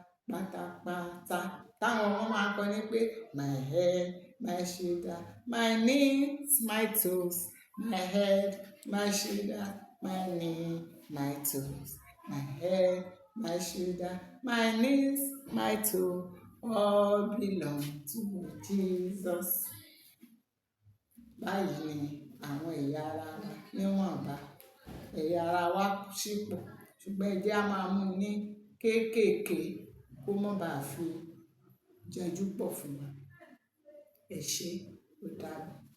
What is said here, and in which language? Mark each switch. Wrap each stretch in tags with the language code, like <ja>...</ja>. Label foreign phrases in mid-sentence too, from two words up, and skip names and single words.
<yo>pátápátá. Táwọn ọmọ máa kọ ní pé,</yo> <en>"My head, my shoulder, my knees, my toes. My head, my shoulder, my knee, my toes. My head, my shoulder, my knees, my toe, all belong to Jesus."</en> <yo>Báyìí ni àwọn ẹ̀yà ara wa níwọ̀nba. Ẹ̀yà ara wa sì pọ̀, ṣùgbọ́n ẹ jẹ́ á máa mú ní kéékèèké kó má bàa fi jẹjú pọ̀ fún wa. Ẹ ṣé, ó dàbọ̀.</yo>